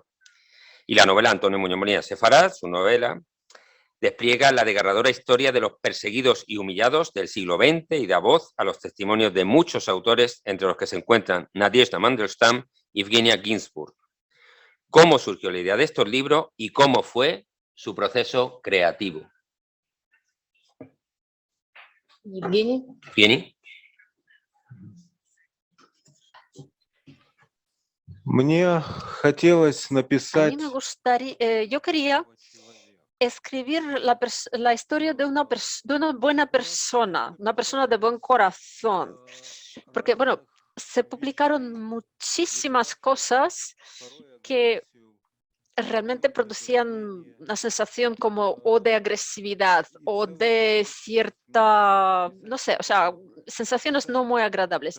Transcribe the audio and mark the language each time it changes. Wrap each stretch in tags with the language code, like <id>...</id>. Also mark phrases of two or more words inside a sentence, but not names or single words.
<es>Y la novela Antonio Muñoz Molina, Sefarat, su novela, despliega la desgarradora historia de los perseguidos y humillados del siglo XX y da voz a los testimonios de muchos autores, entre los que se encuentran Nadezhda Mandelstam y Evgenia Ginsburg. ¿Cómo surgió la idea de estos libros y cómo fue su proceso creativo?</es> <ru>Евгений? Мне хотелось написать...</ru> <es>Yo quería escribir la historia de una buena persona, una persona de buen corazón. Porque, bueno, se publicaron muchísimas cosas que realmente producían una sensación como o de agresividad o de cierta, no sé, o sea, sensaciones no muy agradables.</es>